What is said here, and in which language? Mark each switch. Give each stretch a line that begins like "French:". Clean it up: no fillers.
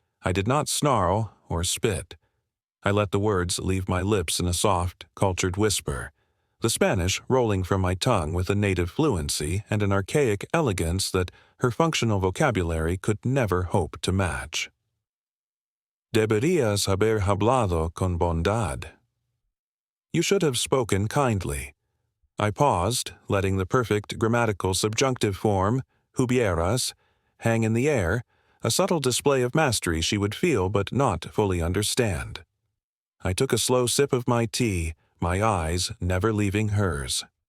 English: I did not snarl or spit. I let the words leave my lips in a soft, cultured whisper, the Spanish rolling from my tongue with a native fluency and an archaic elegance that her functional vocabulary could never hope to match.
Spanish: Deberías haber hablado con bondad.
English: You should have spoken kindly. I paused, letting the perfect grammatical subjunctive form, hubieras, hang in the air, a subtle display of mastery she would feel but not fully understand. I took a slow sip of my tea, my eyes never leaving hers.